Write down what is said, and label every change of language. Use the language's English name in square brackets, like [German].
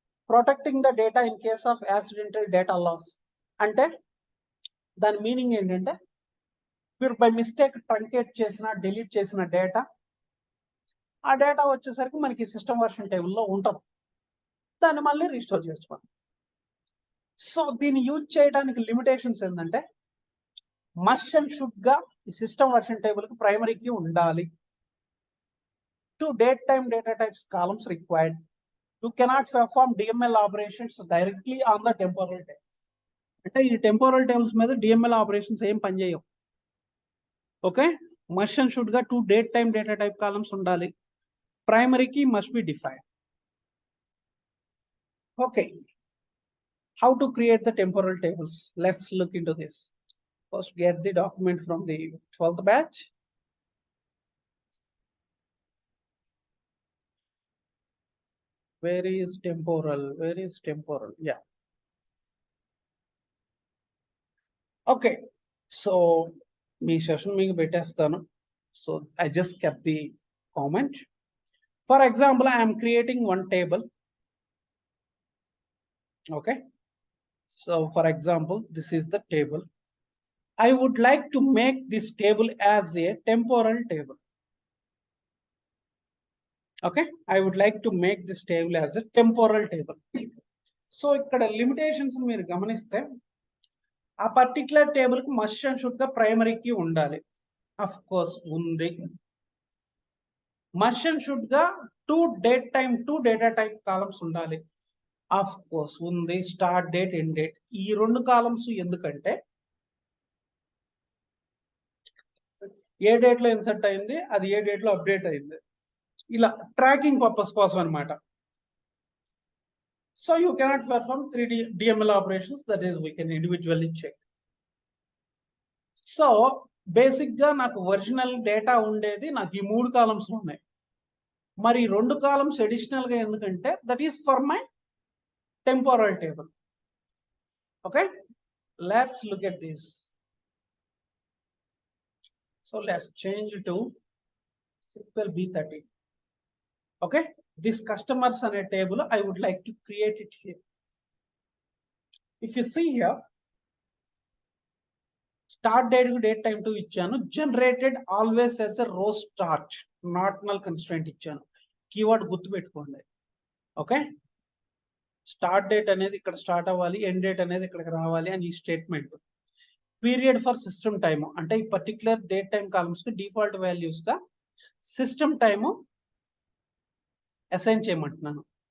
[English] Protecting the data in case of accidental data loss. [Telugu] అంటే దాని meaning ఏంటంటే మీరు బై మిస్టేక్ ట్రంకేట్ చేసిన డిలీట్ చేసిన డేటా, ఆ డేటా వచ్చేసరికి మనకి సిస్టమ్ వర్షన్ టేబుల్లో ఉంటుంది, దాన్ని మళ్ళీ రీస్టోర్ చేయొచ్చు మనం. సో దీన్ని యూజ్ చేయడానికి లిమిటేషన్స్ ఏంటంటే మస్ట్ అండ్ షుడ్ గా ఈ సిస్టమ్ వర్షన్ టేబుల్ కి ప్రైమరీ కీ ఉండాలి. [English] 2 date time data types columns required. You cannot perform DML operations directly on the temporal tables. [Telugu] అంటే ఈ టెంపోరల్ టేబుల్స్ మీద డిఎంఎల్ ఆపరేషన్స్ ఏం పనిచేయవు. ఓకే, మస్ట్ అండ్ షుడ్ గా 2 [English] date time data type columns [Telugu] ఉండాలి. [English] Primary key must be defined. Okay, how to create the temporal tables? Let's look into this. First get the document from the 12th batch. Where is temporal? Where is temporal? Yeah. Okay, so [Telugu] మీ session మీకు పెట్టేస్తాను. [English] So I just kept the comment. For example, I am creating one table. Okay, so for example, this is the table. I would like to make this table as a temporal table. Okay, I would like to make this table as a temporal table. [Telugu] So ఇక్కడ limitations మీరు గమనిస్తే ఆ particular table కి must and should గా primary key ఉండాలి. Of course ఉంది. Must and should గా 2 data type columns ఉండాలి. అఫ్ కోర్స్ ఉంది. స్టార్ట్ డేట్, ఎండ్ డేట్, ఈ 2 కాలమ్స్ ఎందుకంటే ఏ డేట్ లో ఇన్సర్ట్ అయింది, అది ఏ డేట్ లో అప్డేట్ అయింది, ఇలా ట్రాకింగ్ పర్పస్ కోసం అనమాట. [English] So you cannot perform 3D DML operations, that is we can individually check. [Telugu] So basic గా నాకు ఒరిజినల్ డేటా ఉండేది నాకు ఈ 3 కాలమ్స్ ఉన్నాయి. మరి 2 కాలమ్స్ అడిషనల్ గా ఎందుకంటే [English] That is for my temporal table. Okay, let's look at this. So let's change to SQL B30. Okay, this customers on a table I would like to create it here. If you see here, start date కు date time 2 [Telugu] ఇచ్చాను. [English] generated always as a row start, not null constraint [Telugu] ఇచ్చాను. Keyword గుర్తు పెట్టుకోండి. Okay, start date అనేది ఇక్కడ start అవ్వాలి, end date అనేది ఇక్కడికి రావాలి అని ఈ statement. Period for system time అంటే ఈ పర్టికులర్ డేట్ టైం కాలమ్స్ కి డిఫాల్ట్ వాల్యూస్ గా సిస్టమ్ టైమ్ అసైన్ చేయమంటున్నాను.